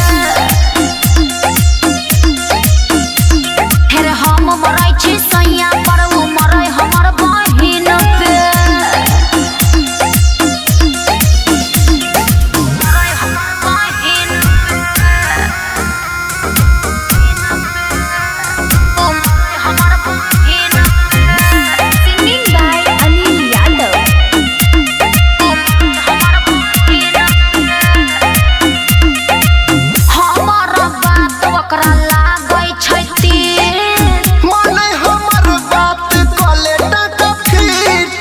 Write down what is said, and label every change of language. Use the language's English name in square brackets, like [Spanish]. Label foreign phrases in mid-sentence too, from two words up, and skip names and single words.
[Maithili] हेरे हम मरै छी सैया पर वो मरै हमर बहिन पे। मरै हमर बहिन पे। हमर बहिन पे। [English] singing by [Maithili] अनिल यादव। हमर बात ओकरा लागै छै तीर। माने हमर बात कले टका फिट।